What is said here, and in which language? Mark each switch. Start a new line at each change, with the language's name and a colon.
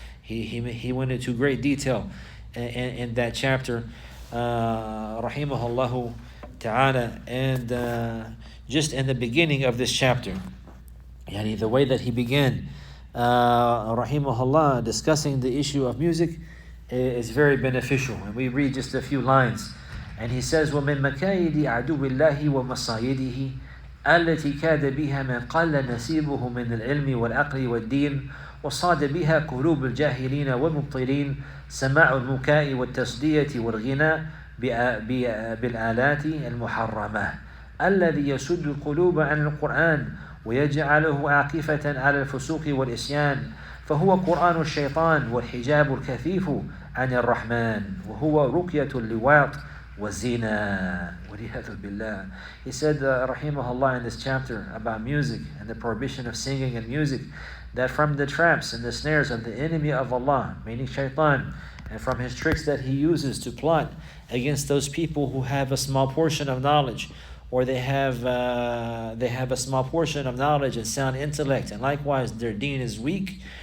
English: He went into great detail in that chapter, rahimahullahu ta'ala. And just in the beginning of this chapter, the way that he began, rahimahullah, discussing the issue of music is very beneficial. And we read just a few lines. And he says,
Arabic: وَمِن مَكَايِدِ عَدُوِّ اللَّهِ وَمَصَايِدِهِ التي كاد بها من قل نسيبه من العلم والعقل والدين وصاد بها قلوب الجاهلين والمبطلين سماع المكاء والتصدية والغناء بالآلات المحرمة الذي يسد القلوب عن القرآن ويجعله عاكفة على الفسوق والإسيان فهو قرآن الشيطان والحجاب الكثيف عن الرحمن وهو رقية اللواط وَالزِّنَا وَالْعِيَاذُ بِاللَّهِ.
English: He said, rahimahullah, in this chapter about music and the prohibition of singing and music, that from the traps and the snares of the enemy of Allah, meaning shaitan, and from his tricks that he uses to plot against those people who have a small portion of knowledge, or they have a small portion of knowledge and sound intellect, and likewise their deen is weak,